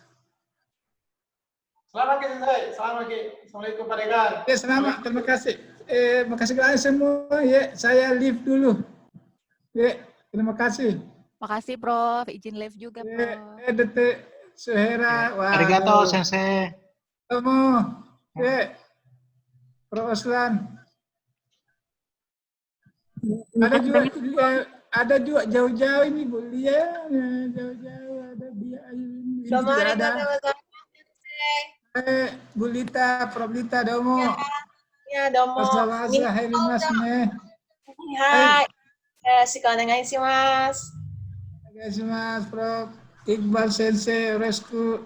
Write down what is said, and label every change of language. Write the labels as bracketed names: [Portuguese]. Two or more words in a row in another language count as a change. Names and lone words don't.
[Indonesian] Selamat ke saya. Selamat ke. Assalamualaikum Pak Dekan. Ya, selamat. Terima kasih. Makasih kalian semua. Ya, saya live dulu. Ya, terima kasih. Makasih Prof, izin live juga Prof. Dete Suhera. [Japanese] ありがとう先生. [Indonesian] Tomo. Prof Oslan. Ada juga jauh-jauh ini Bu Lia, jauh-jauh ada dia ini. Bu Lita, Prof Lita, domo. Ya, domo. Hai, Mas. Hai. Shikanai shimasu. Onegaishimasu, Prof. Iqbal Sensei, Resku.